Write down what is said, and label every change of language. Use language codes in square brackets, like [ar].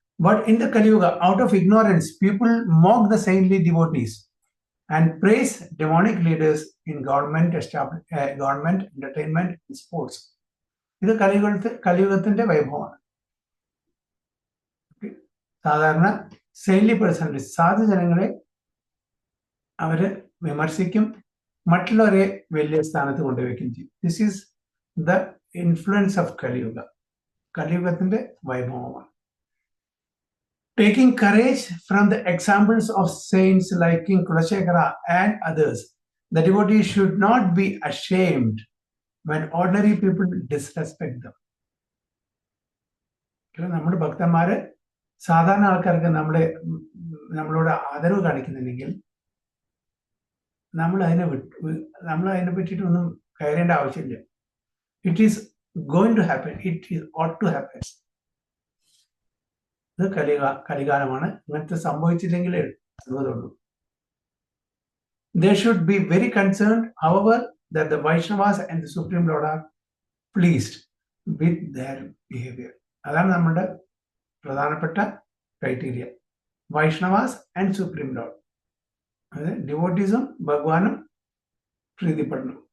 [en] But in the Kali Yuga, out of ignorance, people mock the saintly devotees and praise demonic leaders in government, entertainment, and sports. [ml] ഇത് കലിയുഗത്തിന്റെ വൈഭവമാണ്. സാധാരണ saintly personality, സാധുജനങ്ങളെ അവര് വിമർശിക്കും, മറ്റുള്ളവരെ വലിയ സ്ഥാനത്ത് കൊണ്ടുവയ്ക്കും ചെയ്യും. [en] This is the influence of Kaliyuga. [ml] കലിയുഗത്തിന്റെ വൈഭവമാണ്. [en] Taking courage from the examples of saints like King Kulashekara and others, the devotee should not be ashamed when ordinary people disrespect them. [ml] നമ്മുടെ ഭക്തന്മാര് സാധാരണ ആൾക്കാർക്ക് നമ്മളോട് ആദരവ് കാണിക്കുന്നുണ്ടെങ്കിൽ നമ്മൾ അതിനെ പറ്റിയിട്ടൊന്നും കയറേണ്ട ആവശ്യമില്ല. [en] It is going to happen. It is ought to happen. [ml] ഇത് കലികാലമാണ്. ഇങ്ങനത്തെ സംഭവിച്ചില്ലെങ്കിലേ അത്ഭുതമുള്ളൂ. [en] They should be very concerned, however, that the Vaishnavas and the Supreme Lord are pleased with their behavior. [ml] അതാണ് നമ്മുടെ പ്രധാനപ്പെട്ട criteria. [en] Vaishnavas and supreme lord, [ml] അതായത് ഡിവോട്ടീസും ഭഗവാനും പ്രീതിപ്പെടണം.